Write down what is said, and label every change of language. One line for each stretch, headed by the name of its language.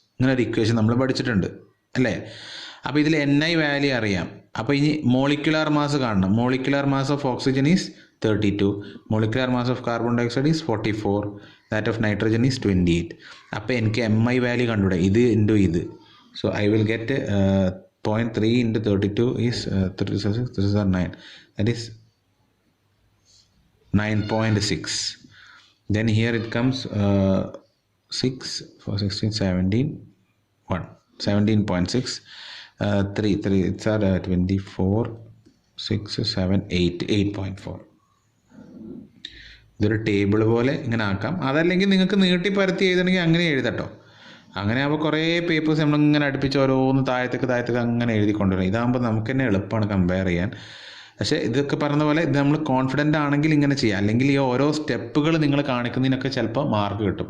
Malayalam: ഇങ്ങനെ ഒരു ഇക്വേഷൻ നമ്മൾ പഠിച്ചിട്ടുണ്ട് അല്ലേ? അപ്പോൾ ഇതിൽ NI വാല്യൂ അറിയാം. അപ്പോൾ ഇനി മോളിക്കുലാർ മാസ് കാണണം.
English: Molecular mass of oxygen is 32, molecular mass of carbon dioxide is 44, that of nitrogen is 28.
Malayalam: അപ്പോൾ എനിക്ക് MI വാല്യൂ കണ്ടുകൂടെ, ഇത് ഇൻറ്റു ഇത്.
English: So I will get 0.3 into 32 is 36, this is 9, that is 9.6. Then here it comes 6 for 16, 17, 1, 17.6, 3, it's 24, 6, 7, 8, 8.4.
Malayalam: ഇതൊരു table പോലെ ഇങ്ങനെ ആക്കാം. അതല്ലെങ്കിൽ നിങ്ങൾക്ക് നീട്ടി പരത്തി എഴുതണമെങ്കിൽ അങ്ങനെ എഴുതട്ടോ. അങ്ങനെ ആകുമ്പോൾ കുറേ പേപ്പേഴ്സ് നമ്മളിങ്ങനെ അടുപ്പിച്ച് ഓരോന്ന് താഴത്തേക്ക് അങ്ങനെ എഴുതി കൊണ്ടുവരും. ഇതാകുമ്പോൾ നമുക്ക് തന്നെ എളുപ്പമാണ് കമ്പയർ ചെയ്യാൻ. പക്ഷേ ഇതൊക്കെ പറഞ്ഞ പോലെ ഇത് നമ്മൾ കോൺഫിഡൻ്റ് ആണെങ്കിൽ ഇങ്ങനെ ചെയ്യാം. അല്ലെങ്കിൽ ഈ ഓരോ സ്റ്റെപ്പുകൾ നിങ്ങൾ കാണിക്കുന്നതിനൊക്കെ ചിലപ്പോൾ മാർക്ക് കിട്ടും.